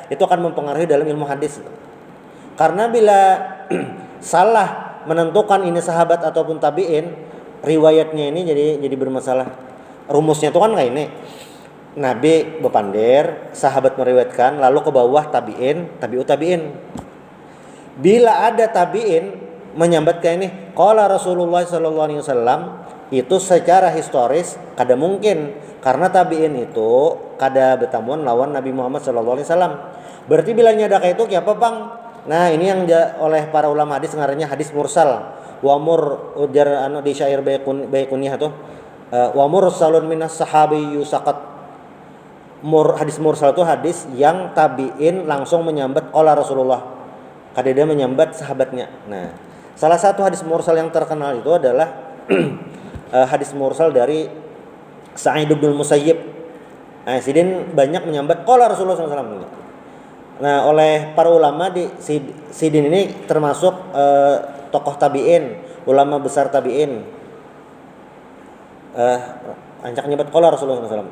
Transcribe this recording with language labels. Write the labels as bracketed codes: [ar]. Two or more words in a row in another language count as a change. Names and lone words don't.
[bjn] Itu akan mempengaruhi dalam ilmu hadis. Karena bila salah menentukan ini sahabat ataupun tabi'in, riwayatnya ini jadi bermasalah. Rumusnya itu kan kayak ini. Nabi bepandir, sahabat meriwayatkan, lalu ke bawah tabi'in, tabi'ut tabi'in. Bila ada tabi'in menyambat kayak ini, [ar] قال رسول الله صلى الله عليه وسلم, [bjn] itu secara historis kada mungkin, karena tabi'in itu kada bertamuan lawan Nabi Muhammad [ar] صلى الله عليه وسلم. [bjn] Berarti bila ada kayak itu apa bang? Nah, ini yang oleh para ulama hadis ngarannya hadis mursal. wa mur ujar anu di syair Baiquniyah tuh [ar] ومرسل من الصحابي يسقط. [bjn] Hadis mursal itu hadis yang tabiin langsung menyambat [ar] قال رسول الله. [bjn] Kada dia menyambat sahabatnya. Nah, salah satu hadis mursal yang terkenal itu adalah hadis mursal dari Sa'id bin Musayyib. Nah, Sidin banyak menyambat [ar] قال رسول الله [bjn] SAW. Nah, oleh para ulama di Sidin ini termasuk tokoh tabiin, ulama besar tabiin. Anjak nyebut [ar] قال رسول الله [bjn] SAW.